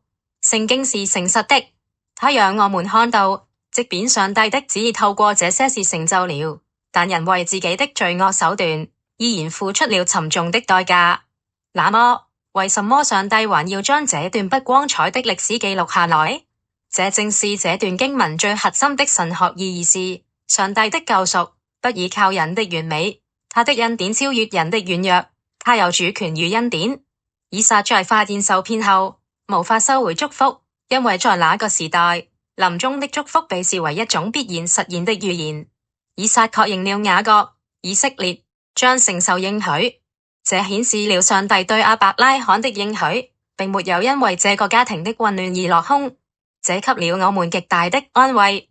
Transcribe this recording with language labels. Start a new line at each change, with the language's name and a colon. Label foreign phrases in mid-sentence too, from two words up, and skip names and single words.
Chinese: 聖經是誠實的，他讓我們看到，即便上帝的旨意透過這些事成就了，但人為自己的罪惡手段，依然付出了沉重的代價。那麼，為什麼上帝還要將這段不光彩的歷史記錄下來？這正是這段經文最核心的神學意義是：上帝的救贖不依靠人的完美，他的恩典超越人的軟弱，他有主權與恩典。以撒在發現受騙後，無法收回祝福，因為在那個時代，臨終的祝福被視為一種必然實現的預言。以撒確認了雅各、以色列將承受應許。這顯示了上帝對亞伯拉罕的應許，並沒有因為這個家庭的混亂而落空，這給了我們極大的安慰。